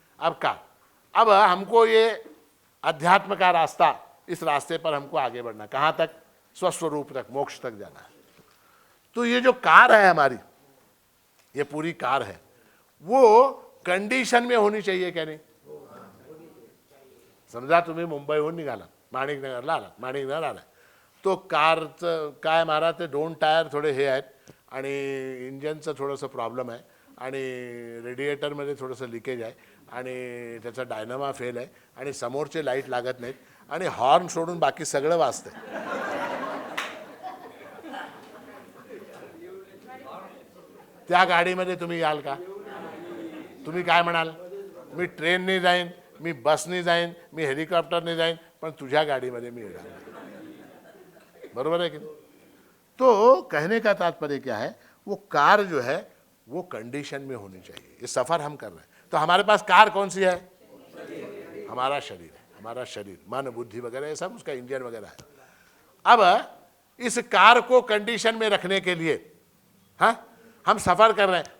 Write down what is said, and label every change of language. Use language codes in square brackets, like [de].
[hi] अब कार, अब हमको ये अध्यात्म का रास्ता, इस रास्ते पर हमको आगे बढ़ना, कहां तक? स्वस्वरूप तक, मोक्ष तक जाना है। तो ये जो कार है हमारी, ये पूरी कार है, वो कंडीशन में होनी चाहिए क्या? नहीं। [mr] समजा तुम्ही मुंबईहून निघालात, माणिकनगरला आलात, माणिकनगर आला, तो कारचं काय महाराज, ते 2 टायर थोडे हे आहेत आणि इंजनचं थोडंसं प्रॉब्लेम आहे आणि रेडिएटरमध्ये थोडंसं लिकेज आहे आणि त्याचा डायनामा फेल आहे आणि समोरचे लाईट लागत नाहीत आणि हॉर्न सोडून बाकी सगळं वाजतंय। त्या गाडीमध्ये तुम्ही याल का? तुम्ही काय म्हणाल? मी ट्रेनने जाईन, मी बसने जाईन, मी हेलिकॉप्टरने जाईन, पण तुझ्या गाडीमध्ये मी येणार. [hi] बरोबर है कि नहीं? तो कहने का तात्पर्य क्या है, वो कार जो है वो कंडीशन में होनी चाहिए. ये सफर हम कर रहे हैं तो हमारे पास कार कौन सी है? हमारा शरीर है. हमारा शरीर, मन, बुद्धि वगैरह ये सब उसका इंजन वगैरह है. अब इस कार को कंडीशन में रखने के लिए हम सफर कर रहे हैं.